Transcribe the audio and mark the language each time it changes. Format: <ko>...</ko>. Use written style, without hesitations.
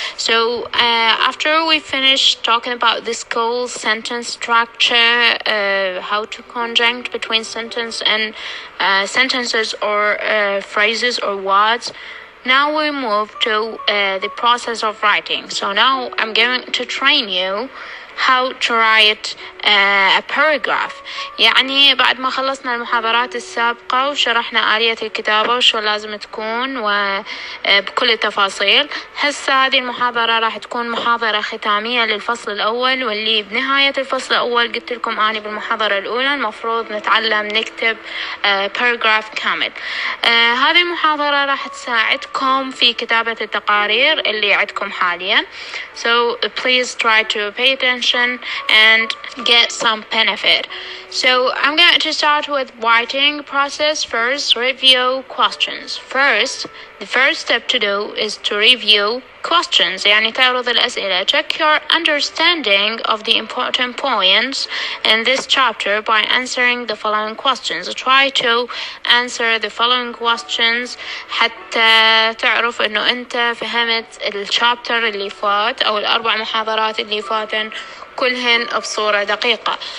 <en>So after we finish talking about this whole sentence structure, how to conjunct between sentence and sentences or phrases or words, now we move to the process of writing. So now I'm going to train you how to write a paragraph.</en> <ar>يعني بعد ما خلصنا المحاضرات السابقة وشرحنا آلية الكتابة وشو لازم تكون وبكل التفاصيل، هسه هذه المحاضرة راح تكون محاضرة ختامية للفصل الأول، واللي بنهاية الفصل الأول قلت لكم أنا بالمحاضرة الأولى المفروض نتعلم نكتب paragraph كامل. هذه المحاضرة راح تساعدكم في كتابة التقارير اللي عندكم حاليا.</ar> <en>So please try to pay attention and get some benefit. So I'm going to start with writing process. First, review questions. The first step to do is to review questions.</en> <ar>يعني تعرض الأسئلة.</ar> <en>Check your understanding of the important points in this chapter by answering the following questions. Try to answer the following questions</en> <ar>حتى تعرف إنه أنت فهمت الشابتر اللي فات أو الأربع محاضرات اللي فاتن كلهن بصورة دقيقة.</ar>